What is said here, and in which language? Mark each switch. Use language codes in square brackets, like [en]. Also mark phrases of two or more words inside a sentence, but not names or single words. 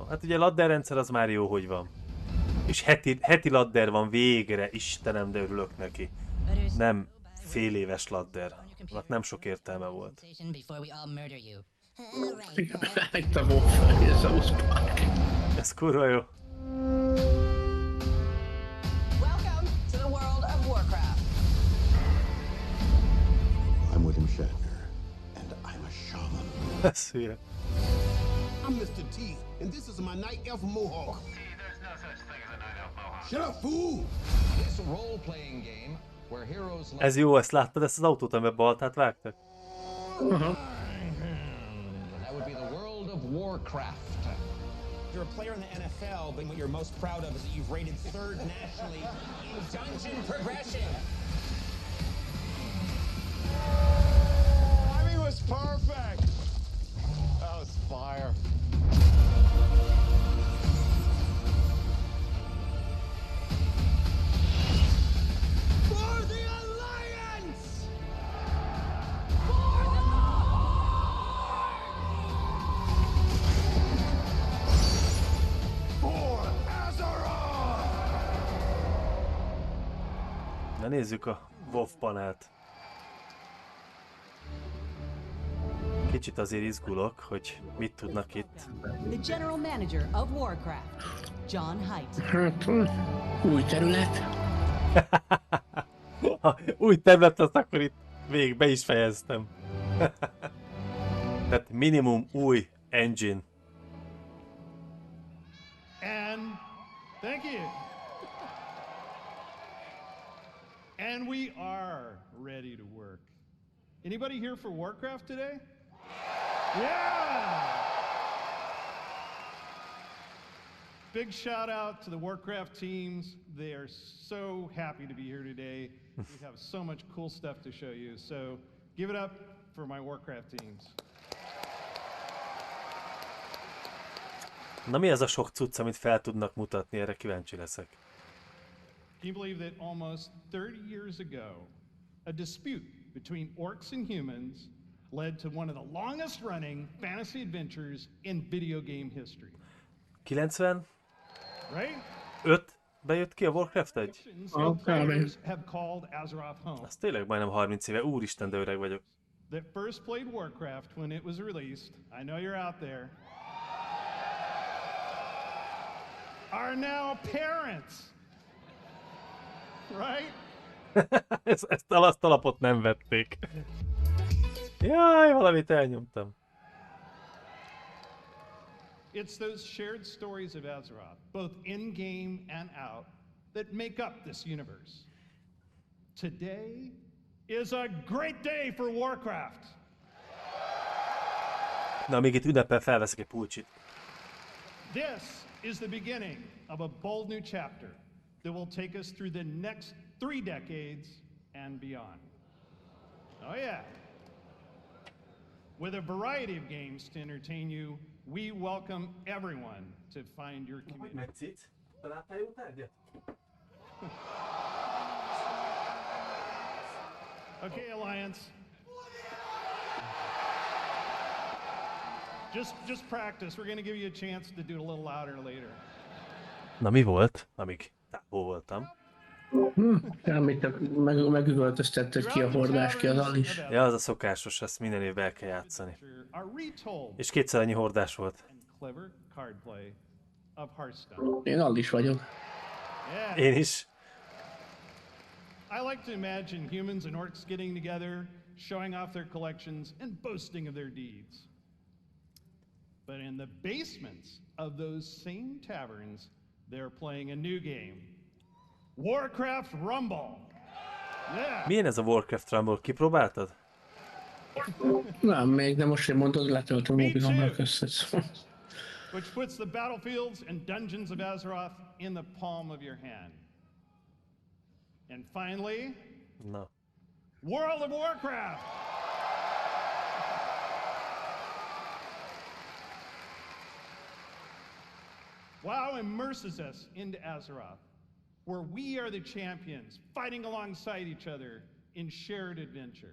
[hu] Hát ugye a ladder rendszer az már jó, hogy van. És heti ladder van végre, Istenem, de örülök neki. Nem fél éves ladder. Annak nem sok értelme volt. Itt a Wolf, ez a Park. Ez kurva jó. [en] Welcome to the world of Warcraft. I'm William Shatner, and I'm a shaman. [hu] Ez hülye. [en] I'm Mr. T, and this is my night elf mohawk. There's no such thing as a night elf mohawk. Shut up, fool! This role-playing game where heroes [hu] Ez jó, ezt láttad, ezt az autót, amiben baltát vágtak? [en] That would be the world of Warcraft. You're a player in the NFL, but what you're most proud of is that you've rated third nationally in dungeon progression. I mean, it was perfect. That was fire. For the Alliance! For the For Azeroth! [hu] Na nézzük a WoW panelt. Kicsit azért izgulok, hogy mit tudnak itt. [en] The general manager of Warcraft, John Haidt. [hu] Hát, új terület. Ha új terület lesz, akkor itt végig be is fejeztem. Tehát minimum új engine. [en] And thank you. And we are ready to work. Anybody here for Warcraft today? Yeah! Big shout out to the Warcraft teams. They are so happy to be here today. We have so much cool stuff to show you. So give it up for my Warcraft teams. [hu] Na mi ez a sok cucc, amit fel tudnak mutatni? Erre kíváncsi leszek. [en] Can you believe that almost 30 years ago, a dispute between orcs and humans led to one of the longest running fantasy adventures in video game history? 95 Right? [hu] bejött ki a Warcraft 1? [en] Players have called Azeroth home. [hu] Az tényleg majdnem 30 éve. Úristen, de öreg vagyok. [en] That first played Warcraft when it was released, I know you're out there, are now parents. Right? [hu] ezt a alapot nem vették. Jaj, valamit elnyomtam. [en] It's those shared stories of Azeroth, both in-game and out, that make up this universe. Today is a great day for Warcraft. [hu] Na, még itt ünnepel felveszek egy pulcsit. [en] This is the beginning of a bold new chapter, that will take us through the next 3 decades and beyond. Oh yeah. With a variety of games to entertain you, we welcome everyone to find your community. Okay, Alliance. Just practice. We're going to give you a chance to do it a little louder later. [hu] Na mi volt, amíg távol voltam? Amit megüvöltöztetted ki a hordás ki az is. Ja, az a szokásos, ezt minden évben el kell játszani. És 2-szer annyi hordás volt. Én all is vagyok. Én is. [en] I like to imagine humans and orcs getting together, showing off their collections and boasting of their deeds. But in the basements of those same taverns, they're playing a new game. Warcraft Rumble. Yeah. [hu] Milyen ez a Warcraft Rumble? Kipróbáltad? Nem, még nem most, hogy mondod, letöltöm a mobilomra köztet. [en] Which puts the battlefields and dungeons of Azeroth in the palm of your hand. And finally, no. World of Warcraft. WoW immerses us into Azeroth, where we are the champions, fighting alongside each other in shared adventure.